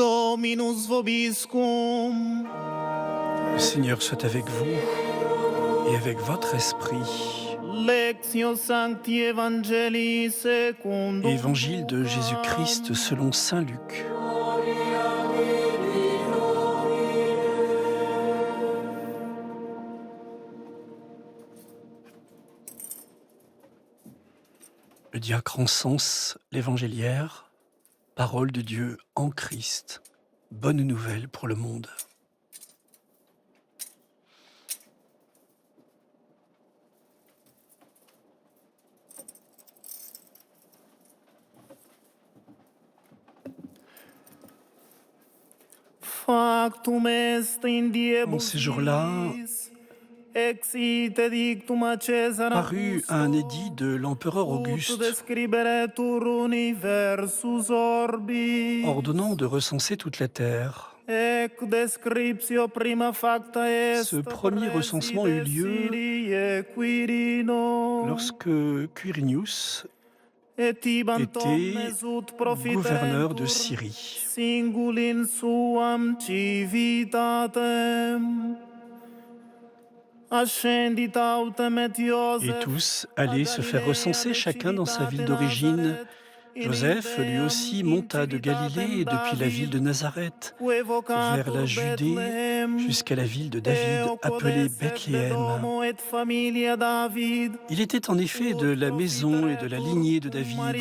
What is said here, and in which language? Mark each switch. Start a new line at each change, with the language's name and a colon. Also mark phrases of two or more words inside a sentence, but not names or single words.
Latin: Dominus vobiscum.
French: Le Seigneur soit avec vous et avec votre esprit.
Latin: Lectio Sancti Evangelii secundum.
French: Évangile de Jésus-Christ selon saint Luc. Le diacre encense l'évangéliaire, parole de Dieu en Christ, bonne nouvelle pour le monde.
Latin: Factum est in diebus
French: En ces jours-là,
Latin: exit edictum a Caesar
French: parut un édit de l'empereur
Latin: ut
French: Auguste
Latin: describeretur universus orbi.
French: ordonnant de recenser toute la terre.
Latin: Ec descriptio prima facta est
French: Ce premier recensement eut lieu
Latin: Syriae Quirino.
French: lorsque Quirinius
Latin: Et ibant
French: était
Latin: omnes ut
French: gouverneur de
Latin: profiterentur
French: Syrie.
Latin: singul in suam civitatem. Ascendit autem et Et Ioseph
French: tous allaient se faire recenser chacun dans sa ville d'origine. Joseph, lui aussi, monta de Galilée et depuis la ville de Nazareth vers la Judée jusqu'à la ville de David, appelée Bethléem. Il était en effet de la maison et de la lignée de David.